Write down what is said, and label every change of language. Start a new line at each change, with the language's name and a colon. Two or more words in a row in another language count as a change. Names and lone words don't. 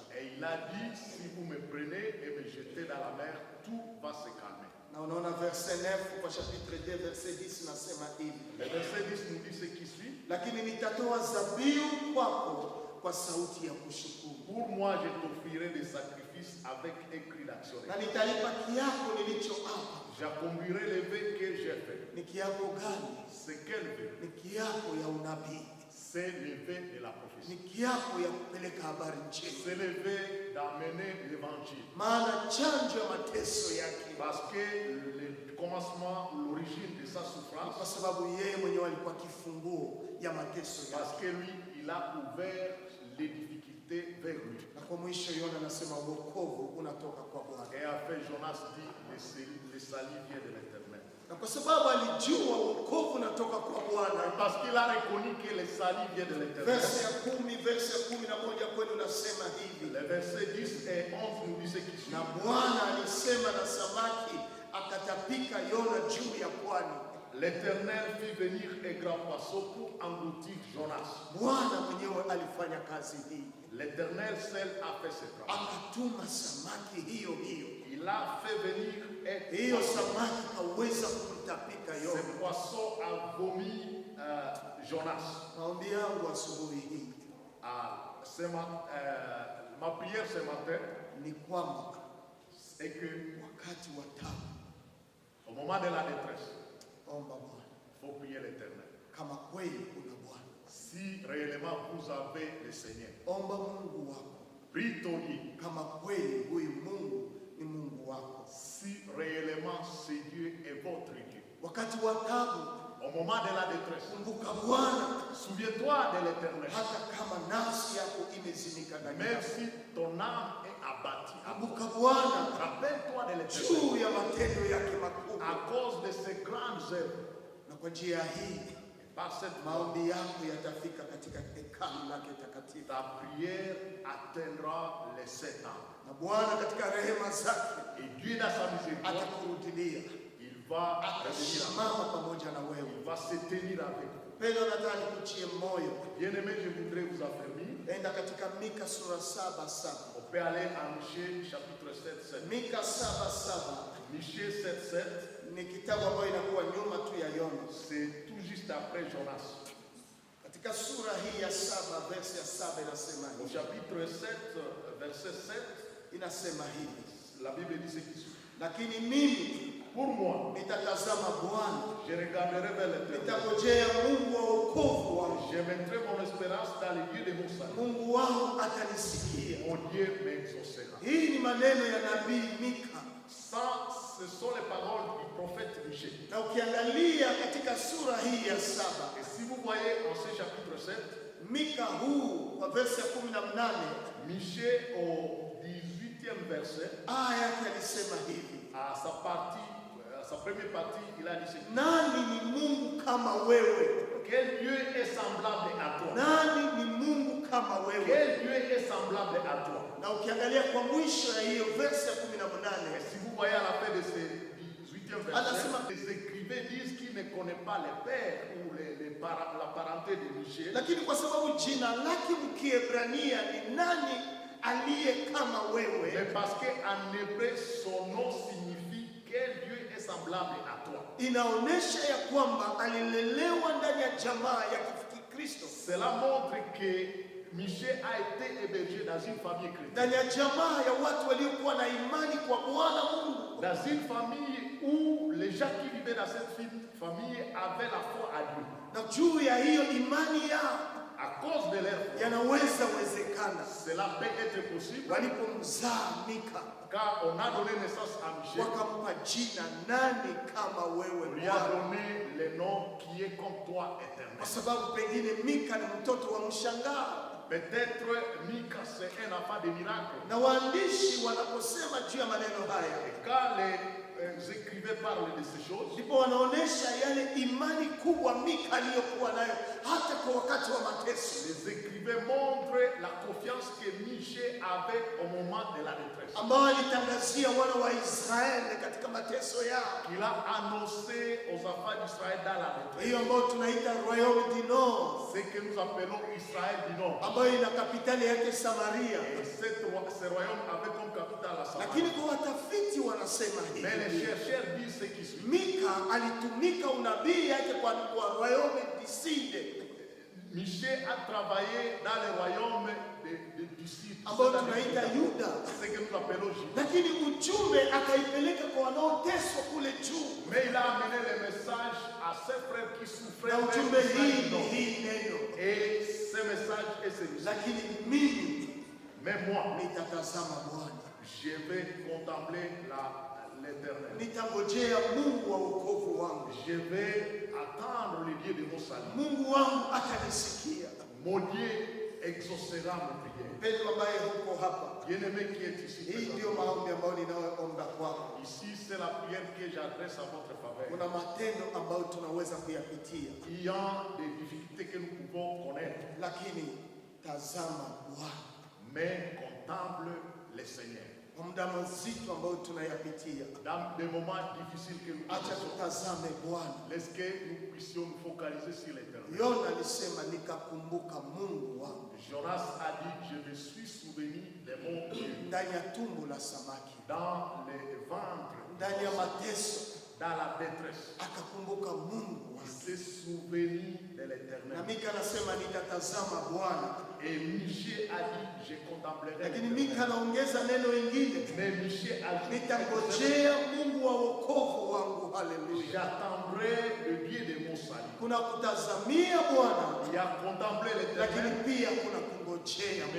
French: Et il a dit, si vous me prenez et me jetez dans la mer, tout va se calmer.
Swahili: Na unaona verset 9 kwa chapitre 2 verset 10 nasema hivi.
French: Le verset 10 nous dit ce qui suit.
Swahili: Lakini nitatoa zabihu kwako kwa sauti ya kushukuru.
French: Pour moi, je t'offrirai des sacrifices avec un cri d'action.
Swahili: Na nitalipa kiapo nilichoapa.
French: J'accomplirai le vœu que j'ai fait.
Swahili: Ni kiapo gani?
French: C'est quel vœu?
Swahili: Ni kiapo ya unabii.
French: C'est le vœu de la prophétie.
Swahili: Ni kiapo ya kupeleka habari njema.
French: C'est le vœu d'amener l'évangile.
Swahili: Maana chanjo ya mateso yake.
French: Parce que le commencement, l'origine de sa souffrance,
Swahili: kwa sababu yeye mwenyewe alikuwa kifunguo ya mateso yake.
French: parce que lui, il a ouvert les difficultés vers lui.
Swahili: Na kwa mwisho Yona anasema wokovu unatoka kwa Bwana.
French: Et après, Jonas dit, le salut vient de l'Éternel.
Swahili: Na kwa sababu alijua wokovu unatoka kwa Bwana,
French: Parce qu'il a reconnu que le salut vient de l'Éternel.
Swahili: verse ya 11 kwenu nasema hivi.
French: Les versets 10 et 11 nous disent ce qui suit.
Swahili: Na Bwana alisema na samaki akatapika Yona juu ya pwani.
French: L'Éternel fit venir un grand poisson pour engloutir Jonas.
Swahili: Bwana mwenyewe alifanya kazi hii.
French: L'Éternel seul a fait ce travail.
Swahili: Akatuma samaki hiyo.
French: Il a fait venir un
Swahili: Hiyo
French: poisson.
Swahili: samaki kaweza kumtapika
French: Ce
Swahili: Yona.
French: poisson a vomi Jonas.
Swahili: Maombi yangu asubuhi hii
French: Ma prière ce matin
Swahili: ni kwamba
French: est que
Swahili: wakati wa taabu,
French: au moment de la détresse,
Swahili: omba Bwana.
French: il faut prier l'Éternel.
Swahili: Kama kweli kuna Bwana,
French: Si réellement vous avez le Seigneur,
Swahili: omba Mungu wako.
French: prie ton Dieu.
Swahili: Kama kweli huyu Mungu ni Mungu wako.
French: Si réellement ce Dieu est votre Dieu.
Swahili: Wakati wa taabu,
French: Au moment de la détresse,
Swahili: kumbuka Bwana,
French: souviens-toi de l'Éternel.
Swahili: hata kama nafsi yako imezimika ndani
French: Même
Swahili: yako.
French: si ton âme est abattue,
Swahili: Kumbuka Bwana
French: rappelle-toi de l'Éternel.
Swahili: juu ya matendo yake makubwa,
French: À cause de ses grandes œuvres,
Swahili: na kwa njia hii
French: par cette voie,
Swahili: maombi yako yatafika katika hekalu lake takatifu.
French: ta prière atteindra les 7 ans.
Swahili: Na Bwana katika rehema zake
French: Et Dieu dans sa miséricorde,
Swahili: atakurudilia,
French: il va revenir,
Swahili: atasimama pamoja na wewe.
French: il va se tenir avec vous.
Swahili: Pendo, nataka nikutie moyo.
French: Bien-aimé, je voudrais vous affermir.
Swahili: Enda katika Mika sura 7:7.
French: On peut aller à Michée chapitre 7, 7.
Swahili: Mika 7:7
French: Michée 7, 7,
Swahili: ni kitabu ambayo inakuwa nyuma tu ya Yona.
French: c'est tout juste après Jonas.
Swahili: Katika sura hii ya 7 verse ya 7 inasema
French: Au
Swahili: hivi.
French: chapitre 7, verset 7,
Swahili: Inasema hivi.
French: la Bible dit ce qui suit.
Swahili: Lakini mimi
French: Pour moi,
Swahili: nitatazama Bwana,
French: je regarderai vers l'Éternel.
Swahili: nitangojea Mungu wa wokovu wangu.
French: Je mettrai mon espérance dans le Dieu de mon salut.
Swahili: Mungu wangu atanisikia.
French: Mon Dieu m'exaucera.
Swahili: Hii ni maneno ya nabii Mika.
French: Ça, ce sont les paroles du prophète Michée.
Swahili: Na ukiangalia katika sura hii ya 7,
French: Et si vous voyez en ce chapitre 7,
Swahili: Mika huu wa verse ya 18,
French: Michée au 18e verset,
Swahili: aya yake alisema hivi.
French: à sa partie, à sa première partie, il a dit ceci.
Swahili: Nani ni Mungu kama wewe?
French: Quel Dieu est semblable à toi?
Swahili: Nani ni Mungu kama wewe?
French: Quel Dieu est semblable à toi?
Swahili: Na ukiangalia kwa mwisho ya hiyo verse ya
French: Et
Swahili: 18,
French: si vous voyez à la fin de ce 18e verset,
Swahili: Anasema-
French: les écrivains disent qu'ils ne connaissent pas le père ou la parenté de Michée.
Swahili: lakini kwa sababu jina lake mkiebrania ni nani aliye kama
French: Mais
Swahili: wewe,
French: parce qu'en hébreu, son nom signifie quel Dieu est semblable à toi.
Swahili: inaonyesha ya kwamba alilelewa ndani ya jamaa ya Kikristo.
French: Cela montre que Michée a été hébergé dans une famille chrétienne.
Swahili: ndani ya jamaa ya watu waliokuwa na imani kwa Bwana Mungu,
French: Dans une famille où les gens qui vivaient dans cette famille avaient la foi à Dieu.
Swahili: na juu ya hiyo imani yao
French: À cause de leur foi,
Swahili: yanaweza wezekana.
French: cela peut être possible.
Swahili: Walipomzaa Mika
French: Car on a donné naissance à Michée.
Swahili: wakampa jina, nani kama wewe
French: On lui a
Swahili: Bwana?
French: donné le nom qui est comme toi éternel.
Swahili: Kwa sababu pengine Mika ni mtoto wa mshangao.
French: Peut-être Mika c'est un enfant de miracle.
Swahili: Na waandishi wanaposema juu ya maneno haya,
French: Et quand les écrivains parlent de ces choses,
Swahili: ndipo wanaonesha yale imani kubwa Mika aliyokuwa nayo hata kwa wakati wa mateso,
French: les écrivains montrent la confiance que Michée avait au moment de la détresse.
Swahili: ambao alitangazia wana wa Israeli katika mateso yao,
French: Il a annoncé aux enfants d'Israël dans la détresse.
Swahili: hiyo ambayo tunaita
French: Royaume du Nord, Ce que nous appelons Israël du Nord.
Swahili: ambayo ina kapitali yake Samaria.
French: Et ce royaume avait comme capitale la
Swahili: Lakini
French: Samarie.
Swahili: kwa watafiti wanasema
French: Mais les
Swahili: hivi,
French: chercheurs disent ce qui suit.
Swahili: Mika alitumika unabii yake kwa
French: Royaume du Sud, Michée a travaillé dans le royaume du sud,
Swahili: ambao tunaita Yuda,
French: ce que nous appelons Juda.
Swahili: lakini ujumbe akaipeleka kwa wanaoteswa kule juu.
French: Mais il a amené le message à ses frères qui souffraient.
Swahili: Na
French: même
Swahili: ujumbe
French: Israël
Swahili: hii
French: du
Swahili: ni
French: Nord.
Swahili: hii neno,
French: Et ce message est celui-ci.
Swahili: lakini mimi
French: Mais moi,
Swahili: nitatazama Bwana,
French: je vais contempler l'éternel.
Swahili: nitangojea Mungu wa wokovu wangu.
French: Je vais attendre le Dieu de mon salut.
Swahili: Mungu wangu atanisikia.
French: Mon Dieu exaucera mes prières.
Swahili: Mpendwa ambaye huko hapa,
French: Bien-aimé qui est ici
Swahili: hii
French: présent.
Swahili: ndio maombi ambayo ninayoomba kwako.
French: Ici, c'est la prière que j'adresse à votre faveur.
Swahili: Kuna matendo ambayo tunaweza kuyapitia,
French: Il y a des difficultés que nous pouvons connaître,
Swahili: lakini tazama Bwana.
French: mais contemple le Seigneur.
Swahili: Kwa muda mzito ambao tunayapitia,
French: Dans des moments difficiles que nous
Swahili: acha
French: passons,
Swahili: tutazame Bwana.
French: laisse que nous puissions nous focaliser sur l'éternel.
Swahili: Yona alisema nikakumbuka Mungu wangu
French: Jonas a dit, je me suis souvenu de mon Dieu
Swahili: ndani ya tumbo la samaki,
French: dans les ventres,
Swahili: ndani ya mateso,
French: dans la détresse.
Swahili: akakumbuka Mungu
French: Il
Swahili: wangu.
French: s'est souvenu de
Swahili: Na
French: l'éternel.
Swahili: Mika anasema nitatazama Bwana,
French: Et Michée a dit, je contemplerai
Swahili: lakini
French: l'éternel.
Swahili: Mika anaongeza neno lingine,
French: Mais Michée a dit,
Swahili: nitangojea Mungu wa wokovu wangu. Haleluya!
French: j'attendrai le Dieu de mon salut.
Swahili: Kuna kutazamia Bwana,
French: Il y a contemplé
Swahili: lakini
French: l'éternel,
Swahili: pia kuna kungojea Mungu,